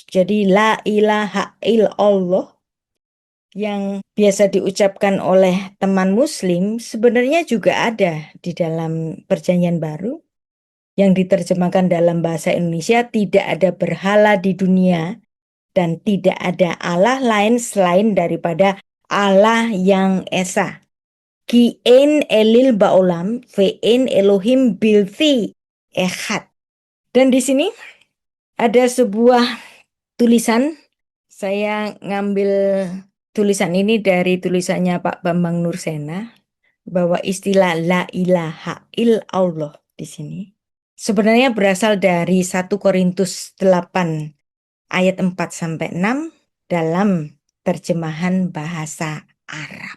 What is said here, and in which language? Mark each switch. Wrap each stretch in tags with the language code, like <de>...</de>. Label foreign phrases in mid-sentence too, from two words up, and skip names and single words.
<id>Jadi</id> <ar>لا إله إلا الله</ar> <id>yang biasa diucapkan oleh teman muslim sebenarnya juga ada di dalam Perjanjian Baru. Yang diterjemahkan dalam bahasa Indonesia, tidak ada berhala di dunia dan tidak ada Allah lain selain daripada Allah yang Esa.</id> <he>כי אין אליל בעולם, ואין אלוהים בלתי אחד.</he> <id>Dan di sini ada sebuah tulisan, saya ngambil tulisan ini dari tulisannya Pak Bambang Nursena, bahwa istilah</id> <ar>لا إله إلا الله</ar> <id>di sini sebenarnya berasal dari 1 Korintus 8 ayat 4-6 dalam terjemahan bahasa Arab.</id>